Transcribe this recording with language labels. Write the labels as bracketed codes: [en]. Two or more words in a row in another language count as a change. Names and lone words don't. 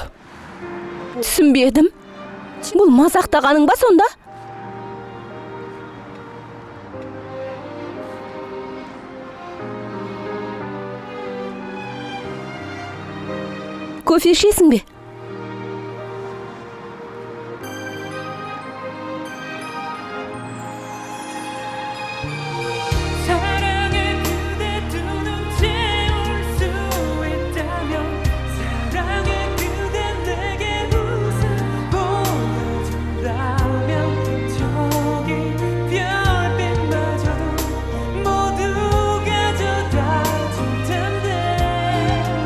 [kk] Түсінбедім. Бұл мазақтағаның ба сонда? Кофе ішесің бе? [ko] 사랑의 그대 두 눈 채울 수 있다면 사랑의 그대 내게 웃음 보여준다면 저기 별빛마저도 모두 가져다 줄 텐데